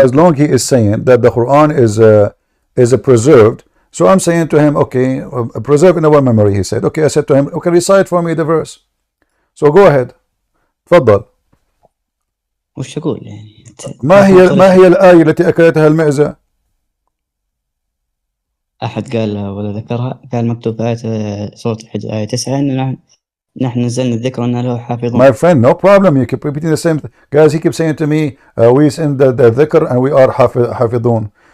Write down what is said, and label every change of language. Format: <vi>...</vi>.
<en>as long he is saying that the Quran is preserved, so I'm saying to him, okay, preserve in our memory. He said, okay. I said to him, okay, recite for me the verse. So go ahead. تفضل.</en> <ar>وش اقول يعني؟ ما هي الآية التي أكلتها المعزة؟ أحد قال ولا ذكرها، قال مكتوب في آية سورة الحجر آية 9 إنه نحن نزلنا الذكر وإنا له حافظون.</ar> <en>My friend, no problem. You keep repeating the same. Guys, he keeps saying to me, we send the dhikr and we are حافظون.</en>